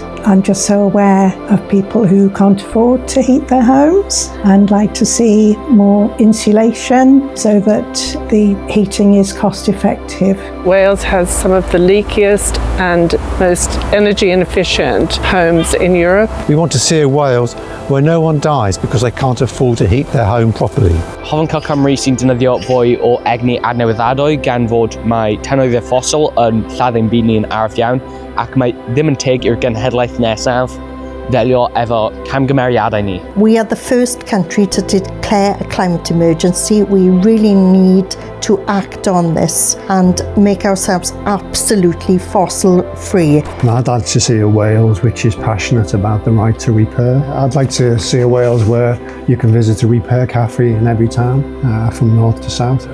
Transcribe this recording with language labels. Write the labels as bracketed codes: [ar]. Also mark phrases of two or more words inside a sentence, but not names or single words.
[en] I'm just so aware of people who can't afford to heat their homes, and like to see more insulation so that the heating is cost effective. Wales has some of the leakiest and most energy inefficient homes in Europe. We want to see a Wales where no one dies because they can't afford to heat their home properly. [cy] Hoffwn cael Cymru sy'n defnyddio fwy o egni adnewyddadwy gan fod mae tenwyddiau ffosil yn lladdau'n byd ni'n araf iawn ac mae ddim yn teg i'r genhedlaeth nesaf ddelio efo camgymeriadau ni. [en] We are the first country to declare a climate emergency. We really need to act on this and make ourselves absolutely fossil free. I'd like to see a Wales which is passionate about the right to repair. I'd like to see a Wales where you can visit a repair cafe in every town from north to south.